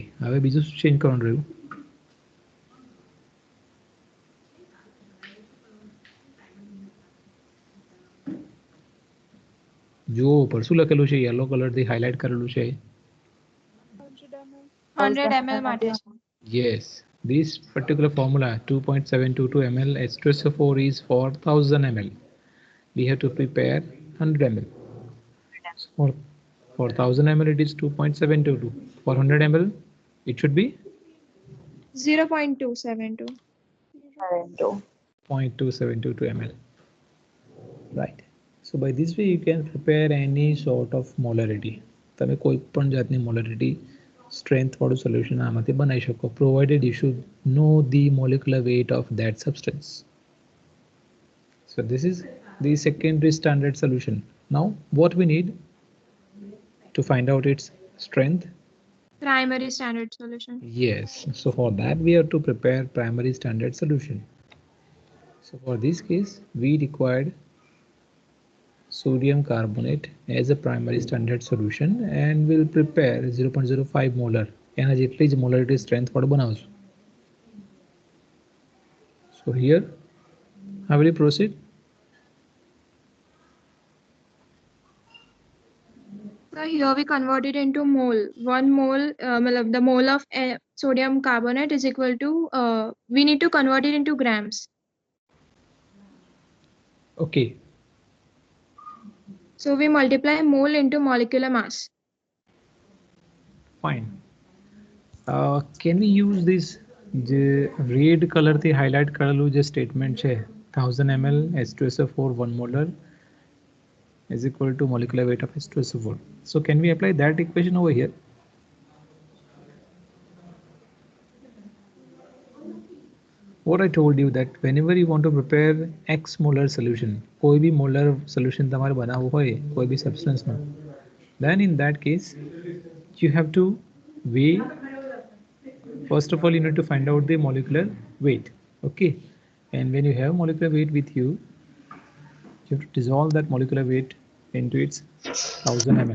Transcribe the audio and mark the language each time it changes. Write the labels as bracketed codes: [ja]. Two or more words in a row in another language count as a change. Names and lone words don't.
[gu] હવે બીજું શું ચેન્જ કરવાનું રહ્યું? જુઓ ઉપર શું લખેલું છે? યલો કલરથી હાઇલાઇટ કરેલું છે. 100 ml માટે છે. [en] Yes, this particular formula 2.722 ml H2SO4 is for 1000 ml. We have to prepare 100 ml. So for 1000 ml it is 2.722. For 100 ml it should be 0.272. 0.2722 ml. Right. So by this way you can prepare any sort of molarity. [gu] તમે કોઈ પણ જાતની [en] molarity strength [gu] વાળું solution આમાંથી બનાવી શકો, [en] provided you should know the molecular weight of that substance. So this is the secondary standard solution. Now what we need to find out its strength? Primary standard solution. Yes, so for that we have to prepare primary standard solution. So for this case we required sodium carbonate as a primary standard solution and we'll prepare 0.05 molar. [gu] એના જેટલી જ [en] molarity strength [gu] વાળું બનાવશું. [en] So here how will you proceed? So here we convert it into mole. 1 mole, the mole of sodium carbonate is equal to, we need to convert it into grams. Okay, So we multiply mole into molecular mass. fine. Can we use this [gu] જે red color થી highlight કરેલું જે statement છે [en] 1000 ml H2SO4 1 molar is equal to molecular weight of H2SO4. So can we apply that equation over here? What I told you that whenever you want to prepare X molar solution, [hi] कोई भी [en] molar solution [gu] તમારે બનાવવું હોય કોઈ भी substance નો, [en] then in that case you have to weigh. First of all you need to find out the molecular weight. Okay, and when you have molecular weight with you, you have to dissolve that molecular weight into its 1000 ml.